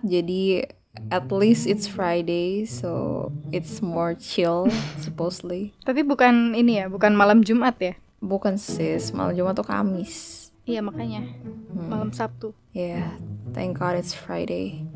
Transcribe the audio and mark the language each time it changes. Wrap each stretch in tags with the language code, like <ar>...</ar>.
<id>Jadi</id> <en>at least it's Friday, so it's more chill supposedly.</en> <id>Tapi bukan ini ya, bukan malam Jumat ya? Bukan sis, malam Jumat tuh Kamis. Iya makanya malam Sabtu.</id> <en>Yeah, thank God it's Friday.</en>